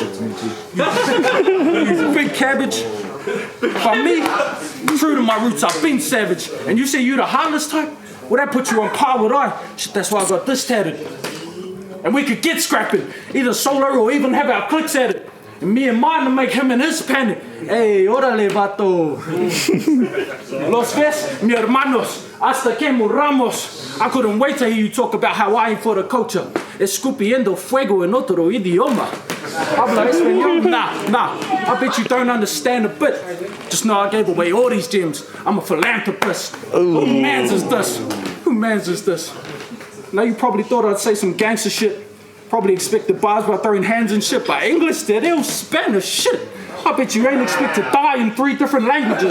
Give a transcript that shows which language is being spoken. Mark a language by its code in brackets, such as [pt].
[en] You big cabbage. But me, true to my roots, I've been savage. And you say you the heartless type? Well, that put you on par with I. Shit, that's why I got this tatted. And we could get scrapping, either solo or even have our clicks at it. And me and mine to make him and his panic. [es] Hey, orale, vato. Los ves, mi hermanos, hasta que muramos. [en] I couldn't wait to hear you talk about how I ain't for the culture. [es] Escupiendo fuego en otro idioma. Habla español? Nah. [en] I bet you don't understand a bit. Just know I gave away all these gems. I'm a philanthropist. Who mans is this? Who mans is this? Now you probably thought I'd say some gangster shit. Probably expected bars by throwing hands and shit. But English did, it was Spanish shit. I bet you ain't expect to die in 3 different languages.